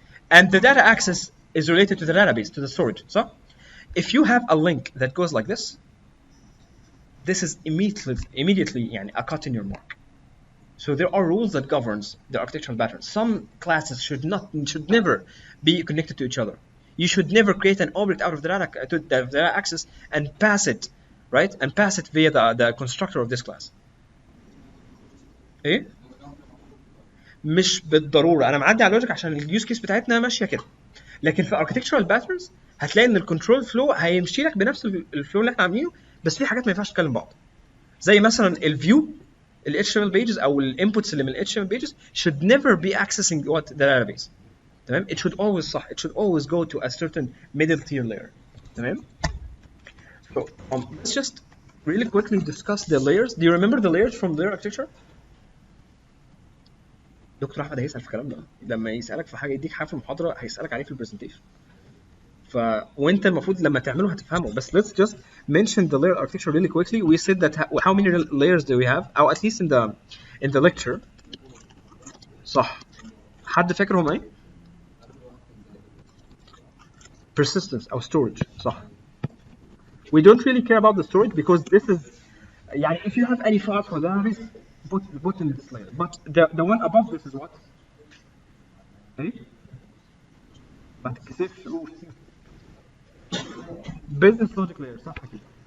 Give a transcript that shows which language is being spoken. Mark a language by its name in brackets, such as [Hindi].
[English] And the data access is related to the database, to the storage. So if you have a link that goes like this is immediately [Arabic] يعني, [English] a cut in your mark. So there are rules that governs the architectural pattern. Some classes should never be connected to each other. You should never create an object out of the data access and pass it, right? And pass it via the constructor of this class. [Arabic] ايه؟ مش بالضروره، انا معدي على اللوجيك عشان اليوز كيس بتاعتنا ماشيه كده. لكن في architectural patterns هتلاقي ان الكنترول فلو هيمشي لك بنفس الفلو اللي احنا عاملينه، بس في حاجات ما ينفعش تكلم بعض. زي مثلا الفيو ال HTML pages او الانبوتس اللي من ال HTML pages [English] should never be accessing what the database. [Arabic] تمام؟ [English] It should always [Arabic] صح. [English] It should always go to a certain middle tier layer. [Arabic] تمام؟ [English] So let's just really quickly discuss the layers. Do you remember the layers from layer architecture? [Arabic] دكتور احمد هيسال في الكلام ده، لما يسالك في حاجه يديك حاجه في المحاضره هيسالك عليه في البرزنتيشن. وانت المفروض لما تعمله هتفهمه. بس [English] let's just mention the layer architecture really quickly. We said that how many layers do we have, or at least in the lecture. [Arabic] صح. حد فاكر هم ايه؟ persistence او storage. صح. [English] We don't really care about the storage because this is [Arabic] يعني [English] if you have any files for database put in this layer. But the one above this is what? [Arabic] ايه؟ ما تتكسفش قول. [English] business logic layer [Arabic] صح كده.